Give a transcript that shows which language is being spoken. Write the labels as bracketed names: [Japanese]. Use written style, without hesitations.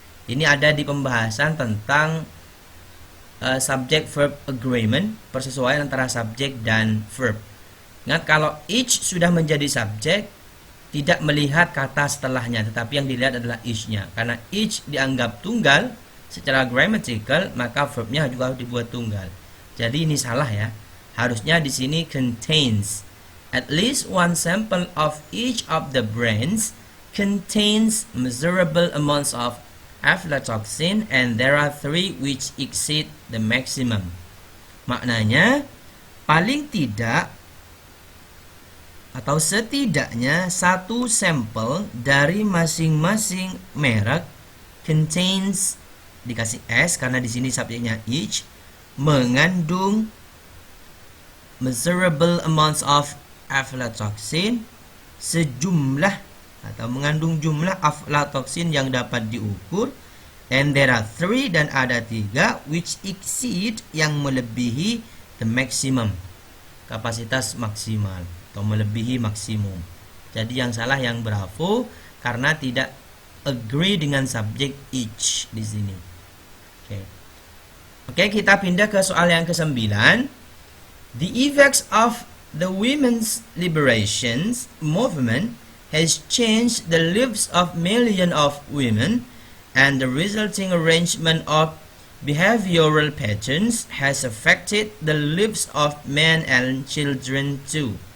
[Indonesian] Ini ada di pembahasan tentang subject verb agreement, persesuaian antara subjek dan verb. Ingat kalau each sudah menjadi subjek, tidak melihat kata setelahnya, tetapi yang dilihat adalah each-nya. Karena each dianggap tunggal secara grammatical, maka verbnya juga harus dibuat tunggal. Jadi ini salah ya. Harusnya di sini contains. [English] At least one sample of each of the brands contains measurable amounts of aflatoxin, and there are 3 which exceed the maximum. [Indonesian] Maknanya paling tidak atau setidaknya satu sampel dari masing-masing merek contains, dikasih S karena di sini subjeknya each, mengandung [English] measurable amounts of aflatoxin, [Indonesian] sejumlah atau mengandung jumlah aflatoxin yang dapat diukur, [English] and there are 3 [Indonesian] dan ada 3 [English] which exceed [Indonesian] yang melebihi [English] the maximum, [Indonesian] kapasitas maksimal atau melebihi maksimum. Jadi yang salah yang bravo karena tidak agree dengan subjek each di sini. Oke, kita pindah ke soal yang ke-9. [English] The effects of the women's liberation movement has changed the lives of millions of women, and the resulting arrangement of behavioral patterns has affected the lives of men and children too.